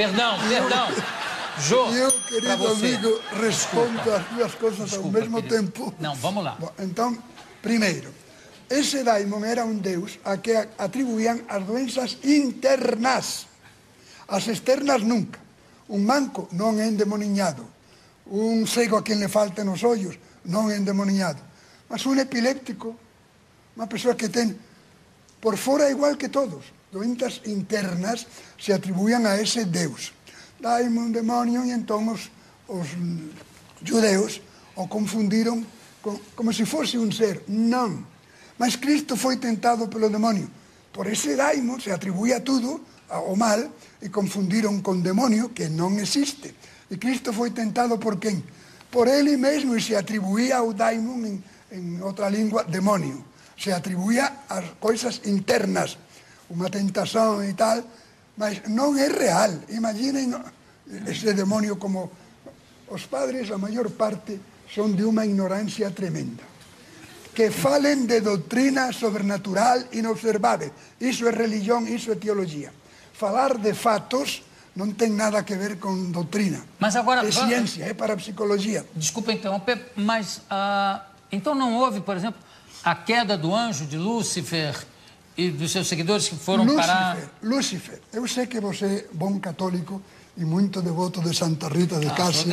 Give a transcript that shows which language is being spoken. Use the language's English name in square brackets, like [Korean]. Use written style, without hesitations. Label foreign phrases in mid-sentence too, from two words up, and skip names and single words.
[Portuguese] Perdão. Jô, eu, querido você. amigo, respondo as duas coisas ao mesmo tempo. Não, vamos lá. Bom, então, primeiro, esse daimon era um deus a que atribuíam as doenças internas. As externas nunca. [Galician] Un manco non é endemoniado. Un cego [Spanish] a quien le falten [Galician] os ollos non é endemoniado. Mas un epiléptico, unha persoa que ten por fora igual que todos, doenças internas se atribuían a ese deus. Daimon, demonio, e entón os judeus o confundiron como se fose un ser. Non. [Portuguese] Mas Cristo foi tentado pelo demonio. [Galician] Por ese daimon se atribuía tudo ao mal e confundiron con demonio que non existe. E Cristo foi tentado por quen? Por ele mesmo, e se atribuía ao daimon en outra lingua demonio. Se atribuía as coisas internas, unha tentación e tal, mas non é real. Imaginen ese demonio como os padres, a maior parte, son de unha ignorancia tremenda. Que falen de doutrina sobrenatural inobservável. Iso é religión, iso é teología. Falar de fatos non ten nada que ver con doutrina. [Portuguese] Mas agora, é ciência, é parapsicologia. Desculpa interromper, mas então não houve, por exemplo, a queda do anjo de Lúcifer e dos seus seguidores que foram parar... Lúcifer. Eu sei que você é bom católico e muito devoto de Santa Rita de Cássia.